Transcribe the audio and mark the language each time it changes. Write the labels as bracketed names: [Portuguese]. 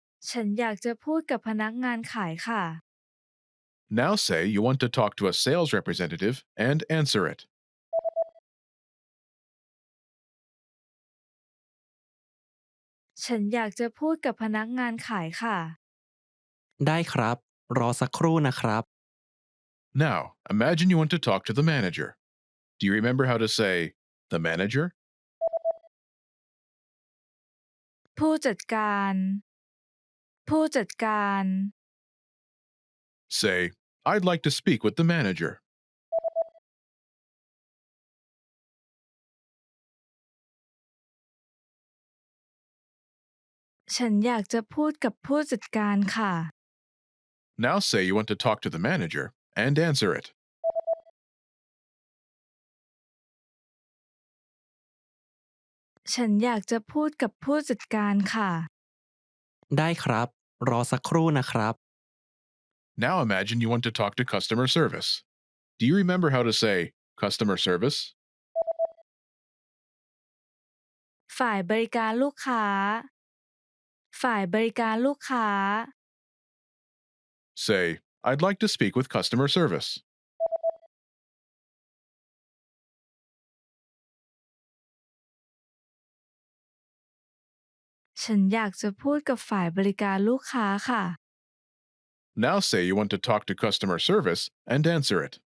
[Thai] ฉันอยากจะพูดกับพนักงานขายค่ะ [English] Now say you want to talk to a sales representative and answer it. [Thai] ฉันอยากจะพูดกับพนักงานขายค่ะ ได้ครับ รอสักครู่นะครับ [English] Now, imagine you want to talk to the manager. Do you remember how to say, the manager? [Thai] ผู้จัดการ ผู้จัดการ [English] Say, I'd like to speak with the manager. [Thai] ฉันอยากจะพูดกับผู้จัดการค่ะ [English] Now say you want to talk to the manager and answer it. [Thai] ฉันอยากจะพูดกับผู้จัดการค่ะ ได้ครับ รอสักครู่นะครับ [English] Now imagine you want to talk to customer service. Do you remember how to say, customer service? [Thai] ฝ่ายบริการลูกค้า ฝ่ายบริการลูกค้า [English] Say, I'd like to speak with customer service. [Thai] ฉันอยากจะพูดกับฝ่ายบริการลูกค้าค่ะ [English] Now say you want to talk to customer service and answer it.